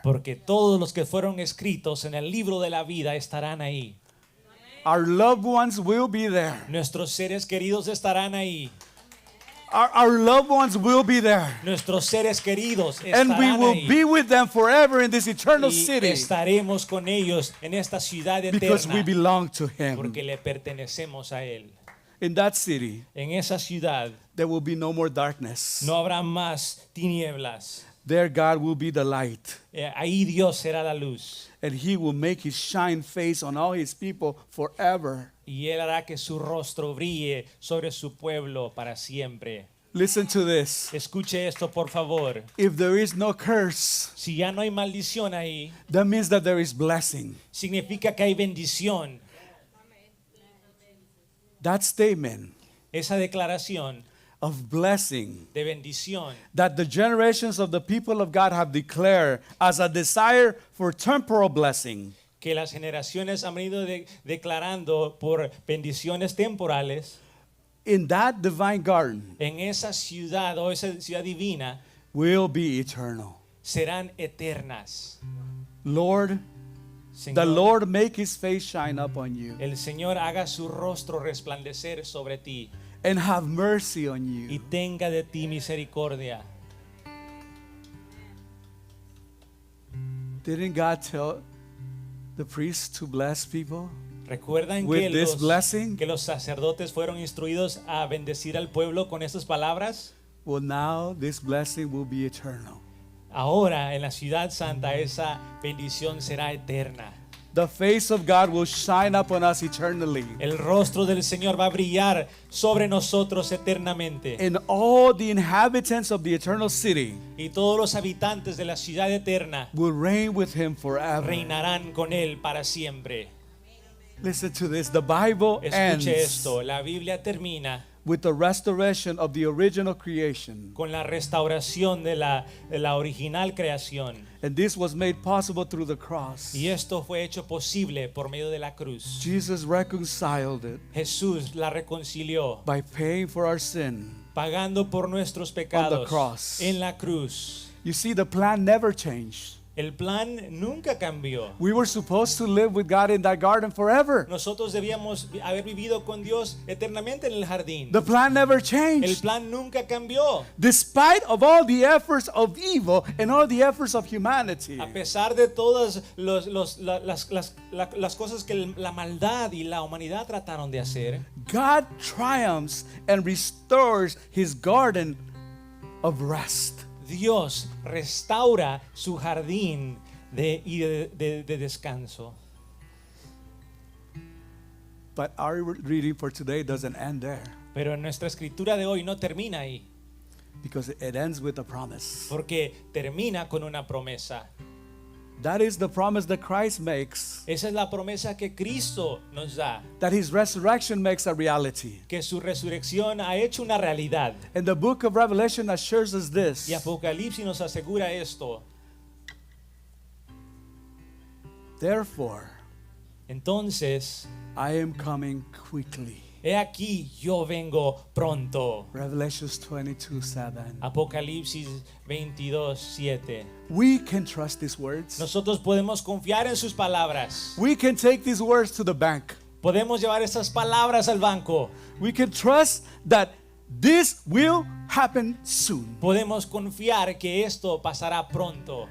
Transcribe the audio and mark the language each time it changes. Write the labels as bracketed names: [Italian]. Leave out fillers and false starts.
[Spanish] Porque todos los que fueron escritos en el libro de la vida estarán ahí. [English] Our loved ones will be there. [Spanish] Nuestros seres queridos estarán ahí. [English] Our loved ones will be there. [Spanish] Nuestros seres queridos [English] And we [Spanish] estarán [English] will [Spanish] ahí. [English] be with them forever in this eternal [Spanish] Y [English] city [Spanish] estaremos con ellos en esta ciudad [English] because we [Spanish] eterna. [English] belong to Him. [Spanish] Porque le pertenecemos a Él. [English] In that city, [Spanish] En esa ciudad [English] there will be no more darkness. [Spanish] no habrá más tinieblas. [English] There God will be the light. [Spanish] Ahí Dios será la luz. [English] And He will make His shine face on all His people forever. [Spanish] Y Él hará que su rostro brille sobre su pueblo para siempre. [English] Listen to this. [Spanish] Escuche esto, por favor. [English] If there is no curse, [Spanish] Si ya no hay maldición ahí, [English] that means that there is blessing. [Spanish] significa que hay bendición. [English] That statement [Spanish] Esa declaración [English] of blessing [Spanish] de bendición [English] that the generations of the people of God have declared as a desire for temporal blessing [Spanish] que las generaciones han venido declarando por bendiciones temporales [English] in that divine garden [Spanish] en esa ciudad o esa ciudad divina [English] will be eternal. [Spanish] serán eternas. [English] Lord, [Spanish] Señor, [English] the Lord make His face shine upon you [Spanish] el Señor haga su rostro resplandecer sobre ti [English] and have mercy on [Spanish] y [English] you. [Spanish] tenga de ti misericordia. [English] Didn't God tell the priests to bless people? [Spanish] ¿Recuerdan [English] With this blessing? [Spanish] que los sacerdotes fueron instruidos a bendecir al pueblo con estas palabras? [English] Well, now this blessing will be eternal. [Spanish] Ahora en la ciudad santa esa bendición será eterna. [English] The face of God will shine upon us eternally. [Spanish] El rostro del Señor va a brillar sobre nosotros eternamente. [English] And all the inhabitants of the eternal city [Spanish] Y todos los habitantes de la ciudad eterna [English] will reign with Him forever. [Spanish] reinarán con Él para siempre. [English] Listen to this. The Bible ends [Spanish] Escuche esto, la Biblia termina [English] with the restoration of the original creation. [Spanish] con la restauración de la original creación. [English] And this was made possible through the cross. [Spanish] Y esto fue hecho posible por medio de la cruz. [English] Jesus reconciled it [Spanish] Jesús la reconcilió [English] by paying for our sin. [Spanish] pagando por nuestros pecados [English] cross. [Spanish] en la cruz. [English] You see, the plan never changed. [Spanish] El plan nunca cambió. [English] We were supposed to live with God in that garden forever. [Spanish] Nosotros debíamos haber vivido con Dios eternamente en el jardín. [English] The plan never [Spanish] El [English] changed. [Spanish] plan nunca cambió. [English] Despite of all the efforts of evil and all the efforts of humanity. [Spanish] A pesar de todas las cosas que la maldad y la humanidad trataron de hacer, [English] God triumphs and restores his garden of rest. [Spanish] Dios restaura su jardín de descanso. [English] But our reading for today doesn't end there, [Spanish] Pero nuestra escritura de hoy no termina ahí, [English] because it ends with a promise. [Spanish] porque termina con una promesa. [English] That is the promise that Christ makes, [Spanish] Esa es la promesa que Cristo nos da, [English] that his resurrection makes a reality. [Spanish] que su resurrección ha hecho una realidad. [English] And the book of Revelation assures us this. [Spanish] Y Apocalipsis nos asegura esto. [English] Therefore, [Spanish] Entonces, [English] I am coming quickly. [Spanish] he aquí yo vengo pronto. [English] Revelations 22:7. [Spanish] Apocalipsis 22:7. [English] We can trust these words. [Spanish] Nosotros podemos confiar en sus palabras. [English] We can take these words to the bank. [Spanish] Podemos llevar esas palabras al banco. [English] We can trust that this will happen soon. [Spanish] Podemos confiar que esto pasará pronto.